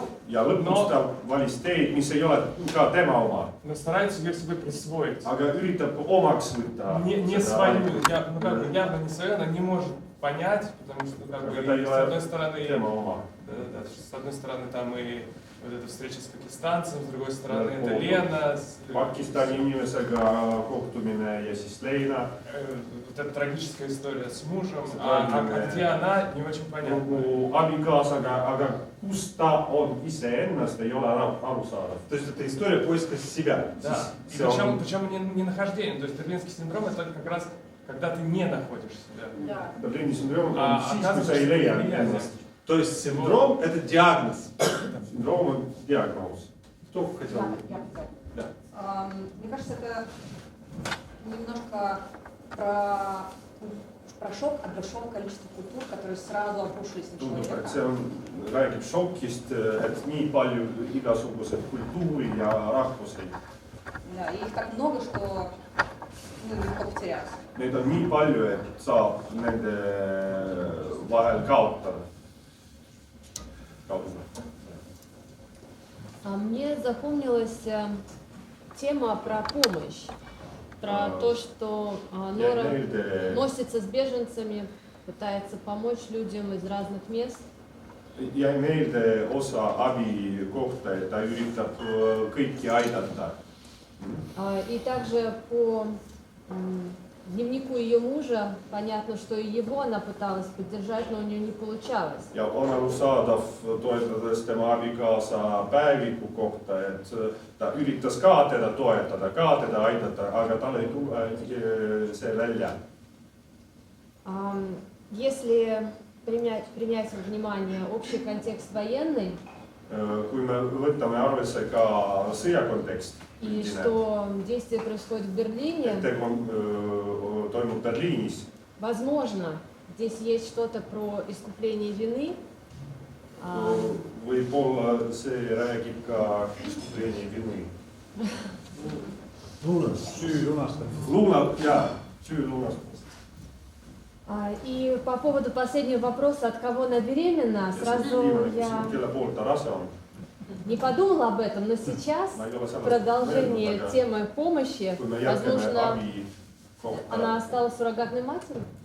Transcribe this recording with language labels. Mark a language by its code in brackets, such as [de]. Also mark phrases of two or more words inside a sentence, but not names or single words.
[et] Ja lõpus ta valis teed, mis ei ole ka tema oma, [ru] но старается ее себе присвоить. [et] aga üritab omaks võtta. [ru] Не свою, ну как бы явно не свою, она не может понять, потому что как бы, [et] Aga ta ei [ru] с одной [et] ole [ru] стороны, [et] tema oma. [ru] да, с одной стороны там и вот эта встреча с пакистанцем, с другой стороны Да, это полный. [et] Lena, Pakistani inimesega kohtumine ja siis Leina. [ru] вот эта трагическая история с мужем, [et] See [ru] а [et] traagiline [ru] где она, не очень понятно. [et] Lugu abikaasaga, aga kus ta on iseennast, ei ole aru saada. [ru] То есть это история поиска себя. Да. И причем не нахождение, то есть берлинский синдром это как раз когда ты не находишь себя. [et] Berliini sündroom on [ru] А [et] siis, kui sa ei leia [ru] оказывается, [et] ennast. [ru] То есть синдром – это диагноз. [et] Sündroom on diagnoos. [ru] Кто хотел? Я Да. Мне кажется, это немножко про шок от большого количества культур, которые сразу обрушились на [et] Tundub, [ru] человека. [et] et see räägib šokist, et nii palju igasuguseid kultuuri ja rahvuseid. [ru] Да, и их так много, что легко потеряться. [et] Neid on nii palju, et saab nende vahel kaotada. [ru] Мне запомнилась тема про помощь, про то, что Нора носится с беженцами, пытается помочь людям из разных мест. [et] Jäi meelde osa abi kohta, et ta üritab kõiki aidata. [ru] И также по дневнику ее мужа понятно, что и его она пыталась поддержать, но у нее не получалось. [et] Ja on arusaadav, toetades tema abikaasa päeviku kohta, et ta üritas ka teda toetada, ka teda aidata, aga tal ei tule see välja. [ru] Если принять во внимание общий контекст военный, [et] Kui me võtame arvesse ka sõjakontekst, [ru] и что действие происходит в Берлине, [et] toimub Berliinis, [ru] возможно, здесь есть что-то про искупление вины. [et] võib-olla see räägib ka [ru] искупление вины. [et] Süü lunastamist. Süü lunastamist. [ru] И по поводу последнего вопроса, от кого она беременна, сразу я не подумала об этом, но сейчас в продолжении темы помощи, возможно, она стала суррогатной матерью.